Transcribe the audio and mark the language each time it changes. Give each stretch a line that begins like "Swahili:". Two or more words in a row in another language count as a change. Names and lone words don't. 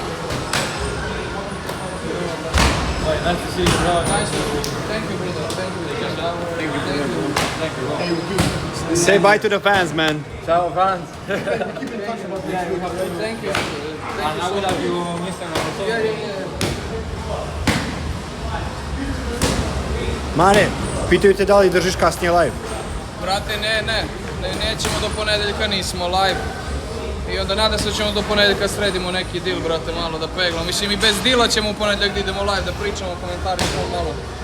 English: Right, nice to see you, bro. Nice. Thank you, brother. Thank you. Thank you. Say bye to the fans, man. Ciao, fans. Thank you. And I will have you on Instagram also. Yeah.
Serbian: Mane, pitaju te da li držiš kasnije live. Brate, nećemo do ponedeljka, nismo live. I onda nadam se da ćemo do ponedeljka sredimo neki deal, brate, malo da peglamo. Mislim i bez deala ćemo u ponedeljak da idemo live, da pričamo, komentarišemo malo.